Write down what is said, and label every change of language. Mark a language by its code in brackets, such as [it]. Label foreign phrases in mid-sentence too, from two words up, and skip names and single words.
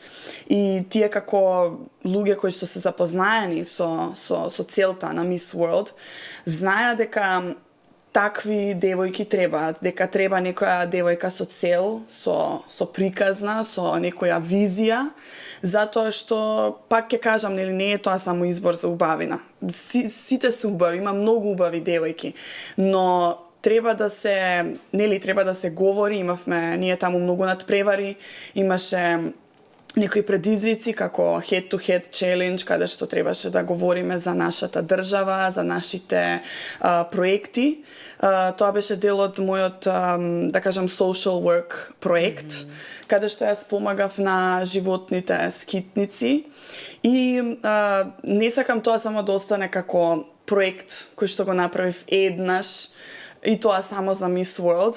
[mk] И тие како луѓе кои што се запознаени со целта на Miss World, знаеа дека такви девојки требаат, дека треба некоја девојка со цел, со приказна, со некоја визија, затоа што, пак ќе кажам, не е тоа само избор за убавина. Сите се убави, има многу убави девојки, но треба да се говори, имавме ние таму многу надпревари, имаше некои предизвици како [en] head to head challenge, [mk] каде што требаше да говориме за нашата држава, за нашите проекти. Тоа беше дел од мојот, да кажам, [en] social work [mk] проект, каде што јас помагав на животните скитници. И не сакам тоа само да остане како проект кој што го направив еднаш, и тоа само за Miss World.